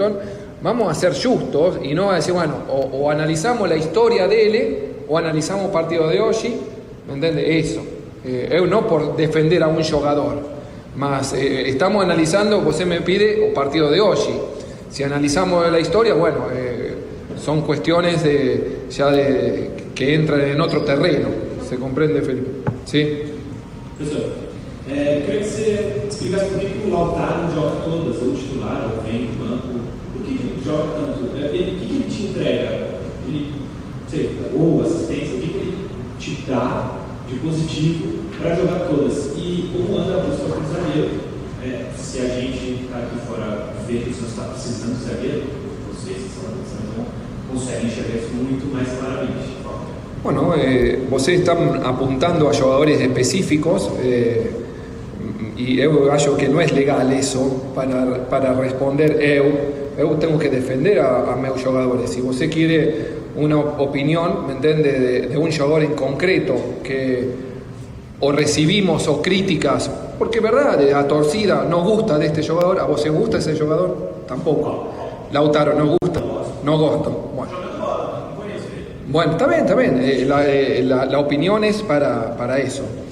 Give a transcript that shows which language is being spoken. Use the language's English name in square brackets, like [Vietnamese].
[Spanish] Entonces, vamos a ser justos y no a decir, bueno, o analizamos la historia de él, o analizamos el partido de hoy, ¿me entiendes? Eso. Yo no por defender a un jugador, mas estamos analizando, usted me pide, el partido de hoy. Si analizamos la historia, bueno, son cuestiones que entran en otro terreno. ¿Se comprende, Felipe? ¿Sí? [Portuguese] Professor, queria que você explicasse por que o Lautaro não joga todas, ou titular, ou vem do banco. Por que ele joga tanto? O que ele te entrega? Ele, não sei, gol, assistência, o que ele te dá de positivo para jogar todas? E como anda a busca para o zagueiro? Se a gente ficar aqui fora ver que o Santos está precisando de zagueiro, vocês conseguem enxergar isso muito mais claramente. [Spanish] Bueno, vocês están apuntando a jogadores específicos y eu acho que no es legal eso para responder eu tengo que defender a meus jogadores. Si você quiere una opinión, ¿me entiende?, de un jugador en concreto que o recibimos o críticas, porque verdad, a torcida no gusta de este jugador, ¿a vos se gusta ese jugador? Tampoco. Lautaro no gusta, no gosto. Bueno, está bien, la opinión es para eso.